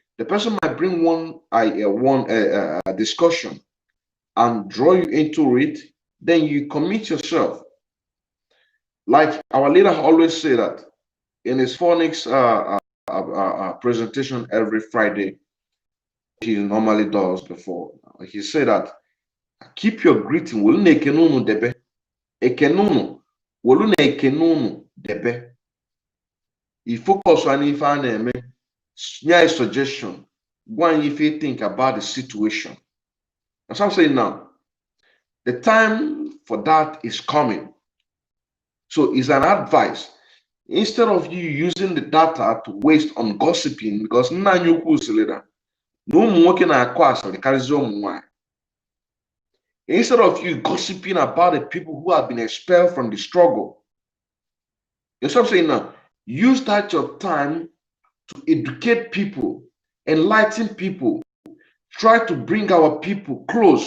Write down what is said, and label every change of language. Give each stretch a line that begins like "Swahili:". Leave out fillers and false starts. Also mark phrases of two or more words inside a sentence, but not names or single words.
English: The person might bring one discussion and draw you into it. Then you commit yourself. Like our leader always say that in his phonics presentation every Friday, he normally does before. He said that keep your greeting.
Igbo: Wolu na ekene unu debe. Ekene unu. Wolu na ekene unu debe.
English: He focus on if I name a suggestion. Go and if you think about the situation. As I'm saying now, the time for that is coming. So it's an advice. Instead of you using the data to waste on gossiping, because
Igbo: nna anyị ukwu si later, na ụmụ nwoke na-akọ asịrị karịsịa ụmụ nwanyị.
English: Instead of you gossiping about the people who have been expelled from the struggle, you know what I'm saying now? Use that your time to educate people, enlighten people, try to bring our people close.